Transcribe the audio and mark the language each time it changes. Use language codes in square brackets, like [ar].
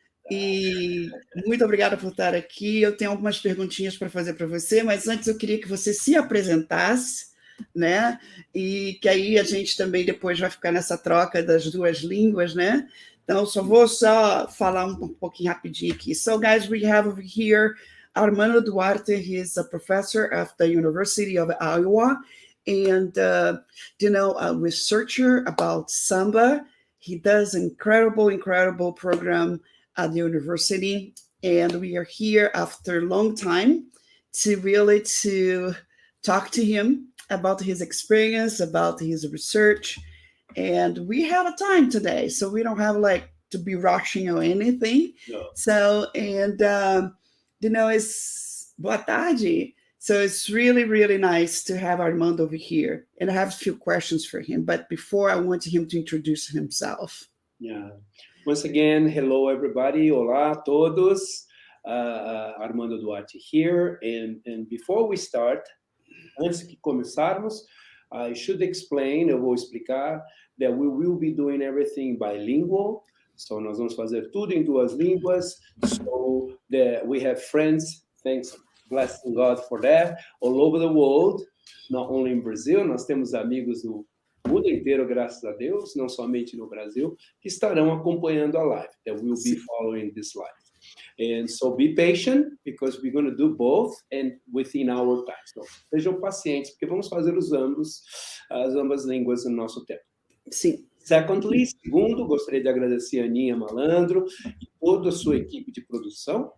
[pt] E muito obrigada por estar aqui. Eu tenho algumas perguntinhas para fazer para você, mas antes eu queria que você se apresentasse, né? E que aí a gente também depois vai ficar nessa troca das duas línguas, né? Então, vou falar um pouquinho rapidinho aqui. [en] So, guys, we have over here Armando Duarte. He is a professor at the University of Iowa and, a researcher about samba. He does incredible program at the university, and we are here after a long time to talk to him about his experience, about his research, and we have a time today, so we don't have to be rushing or anything. No. So, and it's [pt] boa tarde. [en] So it's really nice to have Armando over here, and I have a few questions for him. But before, I want him to introduce himself. Yeah. Once again, hello everybody. [pt] Olá a todos. Armando Duarte here. [en] And before we start, [pt] antes de começarmos, [en] I should explain, [pt] eu vou explicar, [en] that we will be doing everything bilingual. [pt] So nós vamos fazer tudo em duas línguas. [en] So that we have friends, thanks, blessing God for that, all over the world, not only in Brazil. [pt] Nós temos amigos no mundo inteiro, graças a Deus, não somente no Brasil, que estarão acompanhando a live, [en] that will be following this live. And so be patient, because we're going to do both and within our time. [pt] So sejam pacientes, porque vamos fazer as ambas línguas no nosso tempo. Sim. Segundo, gostaria de agradecer a Aninha Malandro e toda a sua equipe de produção.